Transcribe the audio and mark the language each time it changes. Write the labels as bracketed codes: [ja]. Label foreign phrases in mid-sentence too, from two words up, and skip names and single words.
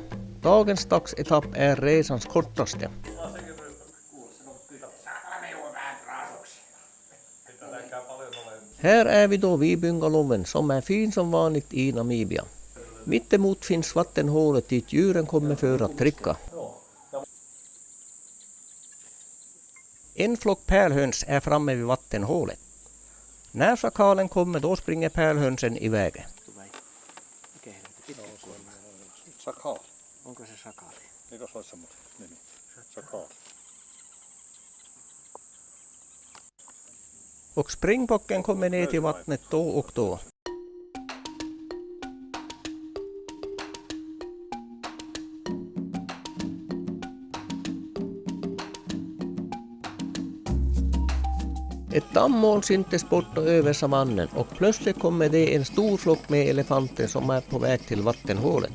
[sv] Dagens dagsetapp är resans kortaste. Här är vi då vid bungalowen som är fin som vanligt i Namibia. Mittemot finns vattenhålet dit djuren kommer för att dricka. En flock pärlhöns är framme vid vattenhålet. När schakalen kommer då springer pärlhönsen iväg. [fi] Sakal. Onko se sakali? Eikö se ole semmoinen nimi? Sakal. [sv] Och springbocken kommer ner till vattnet då och då. Ett dammoln syntes borta över savannen och plötsligt kommer det en stor flock med elefanter som är på väg till vattenhålet.